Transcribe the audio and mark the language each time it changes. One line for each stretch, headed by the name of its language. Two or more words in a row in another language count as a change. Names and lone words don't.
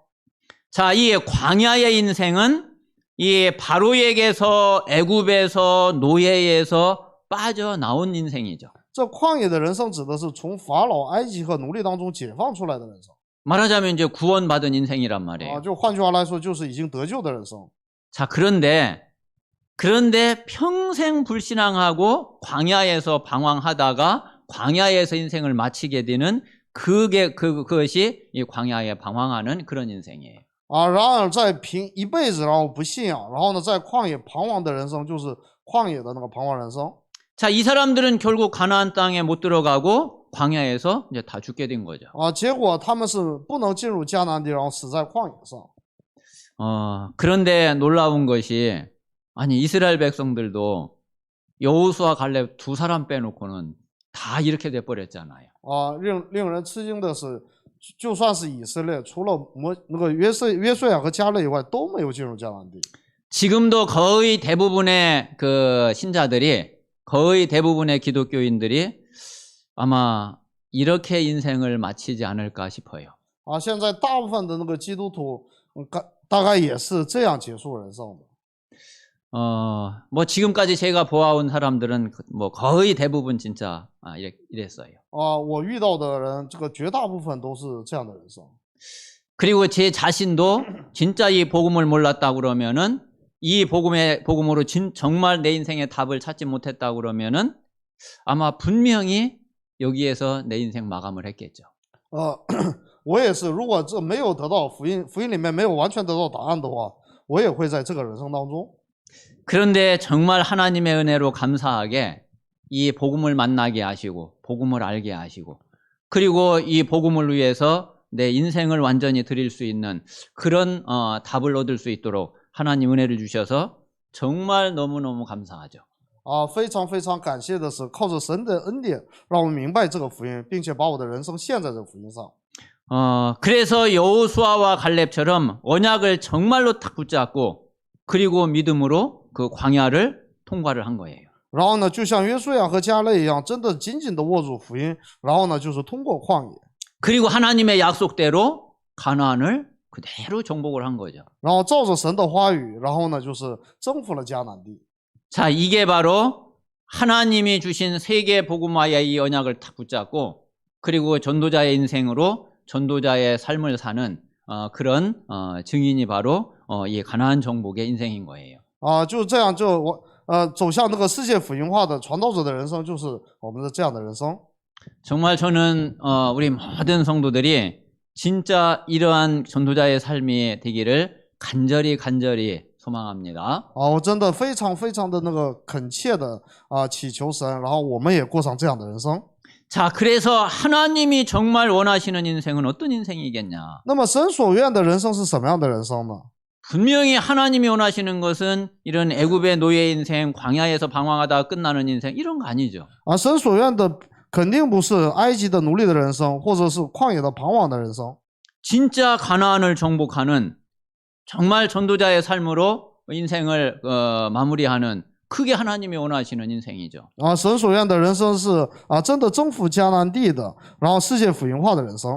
Korean: 자, 이 광야의 인생은 이 바로에게서 애굽에서 노예에서 빠져나온 인생이죠.
Chinese: 这旷野的人生指的是从法老、埃及和奴隶当中解放出来的人生。
Korean: 말하자면 이제 구원받은 인생이란 말이에요.
Chinese: 就换句话来说，就是已经得救的人生。
Korean: 자, 그런데 평생 불신앙하고 광야에서 방황하다가 광야에서 인생을 마치게 되는 그것이 이 광야에 방황하는 그런 인생이에요.
Chinese: 然而在凭一辈子然后不信仰，然后呢在旷野彷徨的人生，就是旷野的那个彷徨人生。
Korean: 자, 이 사람들은 결국 가나안 땅에 못 들어가고 광야에서 이제 다 죽게 된 거죠.
Chinese: 结果他们是不能进入迦南地，然后死在旷野上。
Korean: 그런데 놀라운 것이 아니 이스라엘 백성들도 여호수아 갈렙 두 사람 빼놓고는 다 이렇게 돼 버렸잖아요.
Chinese: 令人吃惊的是，就算是以色列，除了那个约书亚和迦勒以外，都没有进入迦南地。
Korean: 지금도 거의 대부분의 그 신자들이 거의 대부분의 기독교인들이 아마 이렇게 인생을 마치지 않을까 싶어요.
Chinese: 现在大部分的那个基督徒，大概也是这样结束人生的。
Korean: 뭐 지금까지 제가 보아온 사람들은 뭐 거의 대부분 진짜 이랬어요.
Chinese: 我遇到的人，这个绝大部分都是这样的人生。
Korean: 그리고 제 자신도 진짜 이 복음을 몰랐다 그러면은 이 복음으로 정말 내 인생의 답을 찾지 못했다 그러면은 아마 분명히 여기에서 내 인생 마감을 했겠죠.
Chinese: 我也是，如果这没有得到福音里面没有完全得到答案的话，我也会在这个人生当中。
Korean: 그런데 정말 하나님의 은혜로 감사하게 이 복음을 만나게 하시고 복음을 알게 하시고 그리고 이 복음을 위해서 내 인생을 완전히 드릴 수 있는 그런 답을 얻을 수 있도록 하나님 은혜를 주셔서 정말 너무너무 감사하죠.
Chinese: 非常非常感谢的是，靠着神的恩典，让我们明白这个福音，并且把我的人生献在这个福音上。
Korean: 그래서 여호수아와 갈렙처럼 언약을 정말로 탁 붙잡고 그리고 믿음으로 그 광야를 통과를 한 거예요.
Chinese: 然后呢，就像约书亚和迦勒一样，真的紧紧的握住福音，然后呢，就是通过旷野，
Korean: 그리고 하나님의 약속대로 가나안을 그대로 정복을 한 거죠.
Chinese: 然后照着神的话语，然后呢，就是征服了迦南地。
Korean: 자, 이게 바로 하나님이 주신 세계 복음화의 이 언약을 탁 붙잡고 그리고 전도자의 인생으로 전도자의 삶을 사는 그런 증인이 바로 이 가나안 정복의 인생인 거예요.
Chinese: 就这样走向那个世界福音化的传道者的人生，就是我们的这样的人生。
Korean: 정말 저는 우리 모든 성도들이 진짜 이러한 전도자의 삶이 되기를 간절히 소망합니다.
Chinese: 我真的非常非常的那个恳切的祈求神，然后我们也过上这样的人生。
Korean: 자, 그래서 하나님이 정말 원하시는 인생은 어떤 인생이겠냐?
Chinese: 那么神所愿的人生是什么样的人生呢？
Korean: 분명히 하나님이 원하시는 것은 이런 애굽의 노예 인생, 광야에서 방황하다가 끝나는 인생 이런 거 아니죠.
Chinese: 神所愿的肯定不是埃及的奴隶的人生，或者是旷野的彷徨的人生。
Korean: 진짜 가나안을 정복하는 정말 전도자의 삶으로 인생을 마무리하는 그게 하나님이 원하시는 인생이죠.
Chinese: 神所愿的人生是真的征服迦南地的，然后世界福音化的人生。